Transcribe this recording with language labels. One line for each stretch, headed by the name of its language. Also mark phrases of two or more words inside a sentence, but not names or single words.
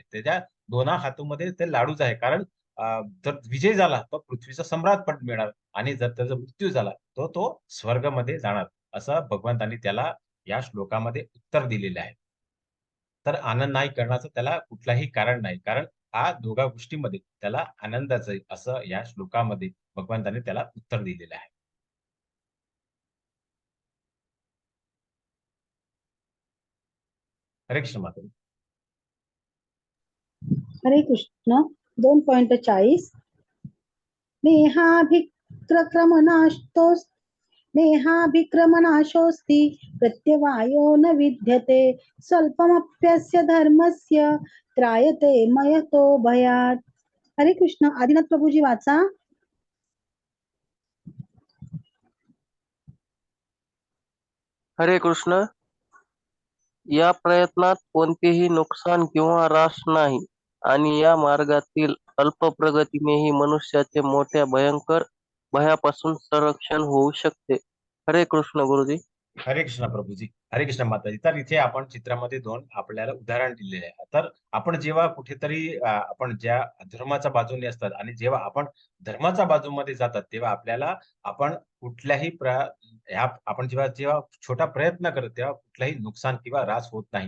Marathi: त्याच्या दोन्हा हातामध्ये ते लाडूच आहे. कारण जर विजय झाला, तर पृथ्वीचा सम्राट पद मिळणार आणि जर त्याचा मृत्यू झाला, तर तो स्वर्गामध्ये जाणार. असं भगवंतांनी त्याला या श्लोकामध्ये उत्तर दिलेलं आहे. तर आनंद नाही करण्याचं त्याला कुठलाही कारण नाही. कारण हा दोघा गोष्टींमध्ये त्याला आनंदाचं आहे, असं या श्लोकामध्ये भगवंतांनी त्याला उत्तर दिलेलं आहे. हरे कृष्ण माता. हरे कृष्ण. 2.40.
Sanskrit: नेहाभिक्रमनाशोस् नेहाभिक्रमनाशोऽस्ति प्रत्यवायो न विद्यते स्वल्पमप्यस्य धर्मस्य त्रायते मयतो भयात्.
Marathi: हरे कृष्ण. आदिनाथ प्रभूजी वाचा. हरे कृष्ण. या प्रयत्नात कोणतेही नुकसान किंवा ऱ्हास नाही आणि या मार्गातील अल्प प्रगतीनेही मनुष्याचे मोठ्या भयंकर भयापासून संरक्षण होऊ शकते. हरे कृष्ण गुरुजी. हरे कृष्ण प्रभूजी. हरे कृष्ण माताजी. तर इथे आपण चित्रामध्ये 2 आपल्याला उदाहरण दिलेले आहे. तर आपण जेव्हा कुठेतरी आपण ज्या धर्माच्या बाजूने असतात आणि जेव्हा आपण धर्माच्या बाजूमध्ये जातात, तेव्हा आपल्याला आपण कुठल्याही ह्या आपण जेव्हा जेव्हा छोटा प्रयत्न करतो, तेव्हा कुठलाही नुकसान किंवा ऱ्हास होत नाही.